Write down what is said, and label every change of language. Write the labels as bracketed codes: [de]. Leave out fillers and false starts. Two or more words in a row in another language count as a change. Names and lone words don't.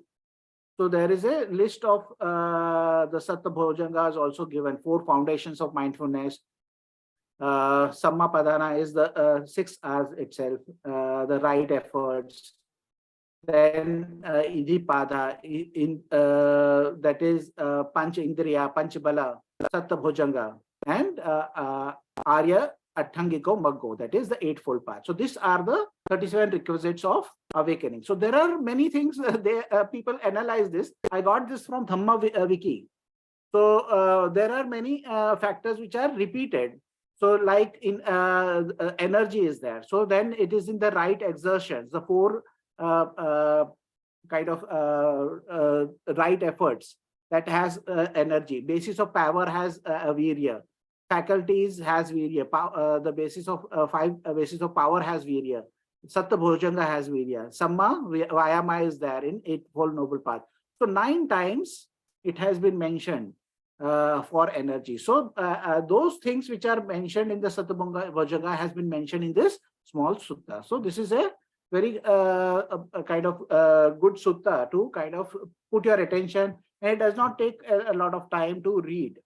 [en] So there is a list of the Satta Bhojangas also given, 4 foundations of mindfulness. Samma Padhana is the 6 R's itself, the right efforts. then Idipada, that is Panch Indriya, Panch Bala, Satta Bhojanga, and Arya Atthangiko Maggo, that is the Eightfold Path. So these are the 37 requisites of awakening. So there are many things, people analyze this. I got this from Dhamma Wiki. So there are many factors which are repeated. So like in energy is there. So then it is in the right exertions, the four kind of right efforts that has energy. Basis of power has virya. Faculties has virya. The basis of five basis of power has virya. Satta Bhojanga has virya. Samma Vayama is there in Eightfold Noble Path. So 9 times it has been mentioned for energy. So those things which are mentioned in the Satta Bhojanga has been mentioned in this small sutta. So this is a very a kind of good sutta to kind of put your attention, and it does not take a lot of time to read.